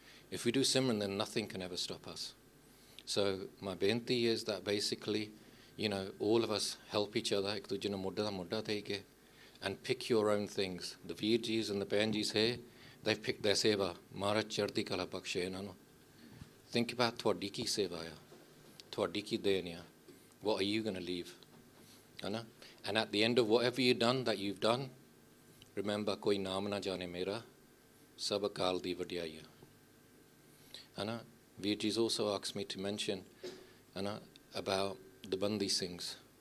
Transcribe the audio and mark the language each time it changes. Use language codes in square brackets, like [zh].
[en] If we do Simran, then nothing can ever stop us. So my benti is that basically, all of us help each other, [pa] ek duje nu modda da modda deke, [en] and pick your own things. The Veerjis and the Benjis here, they've picked their seva. [pa] Maharaj chardi kala bakshe enanu. [en] Think about [pa] ਤੁਹਾਡੀ ਕੀ seva ਆ, ਤੁਹਾਡੀ ਕੀ ਦੇਣ ਆ. [en] What are you going to leave? And at the end of whatever you've done, remember, [pa] koi naam na jane mera, sab akal di vadiyai. [en] Veerji's also asked me to mention about the Bandi Singhs.